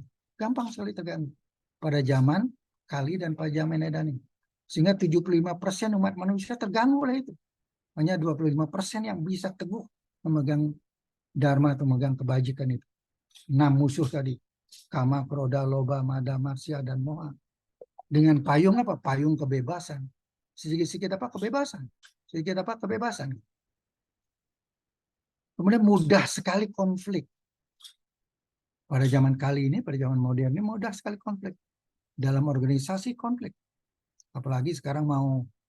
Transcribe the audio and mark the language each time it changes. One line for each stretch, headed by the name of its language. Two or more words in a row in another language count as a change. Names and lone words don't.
Indonesian: Gampang sekali terganggu. Pada zaman Kali dan pada zaman Edan ini. Sehingga 75% umat manusia terganggu oleh itu. Hanya 25% yang bisa teguh memegang dharma atau memegang kebajikan itu. 6 musuh tadi. Kama, kroda, loba, mada, marsya, dan moha. Dengan payung apa? Payung kebebasan. Sedikit-sedikit apa? Kebebasan. Sedikit apa? Kebebasan. Kemudian mudah sekali konflik. Pada zaman Kali ini, pada zaman modern ini mudah sekali konflik. Dalam organisasi konflik. Apalagi sekarang mau apa?